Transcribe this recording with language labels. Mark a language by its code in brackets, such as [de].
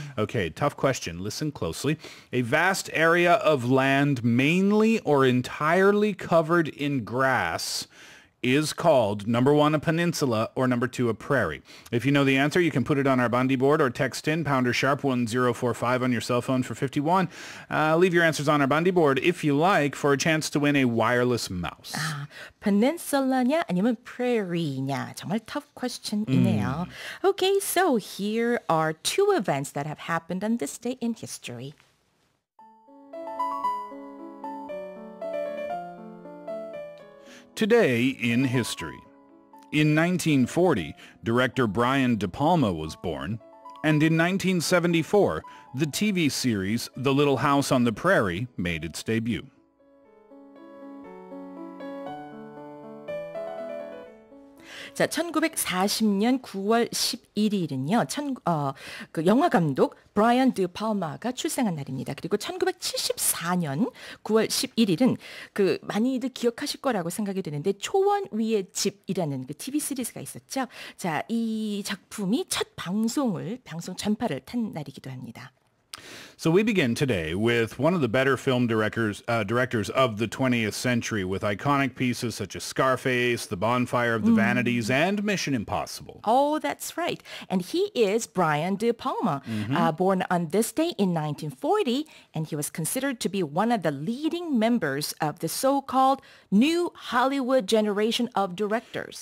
[en] Okay, tough question. Listen closely. A vast area of land, mainly or entirely covered in grass, is called, number one, a peninsula, or number two, a prairie. If you know the answer, you can put it on our Bandi board or text in pounder sharp 1045 on your cell phone for 51. Leave your answers on our Bandi board if you like for a chance to win a wireless mouse. [ko] Peninsula냐 아니면 prairie냐? 정말 tough question이네요. [en] Okay, so here are two events that have happened on this day in history. Today in history. In 1940, director Brian de Palma was born, and in 1974, the TV series The Little House on the Prairie made its debut. [ko] 자, 1940년 9월 11일은요. 그 영화감독 브라이언 드 팔마가 출생한 날입니다. 그리고 1974년 9월 11일은 그 많이들 기억하실 거라고 생각이 되는데 초원 위의 집이라는 그 TV 시리즈가 있었죠. 자, 이 작품이 첫 방송 전파를 탄 날이기도 합니다. [en] So we begin today with one of the better film directors of the 20th century, with iconic pieces such as Scarface, The Bonfire of the Vanities, and Mission Impossible. Oh, that's right. And he is Brian de Palma, born on this day in 1940, and he was considered to be one of the leading members of the so-called New Hollywood generation of directors.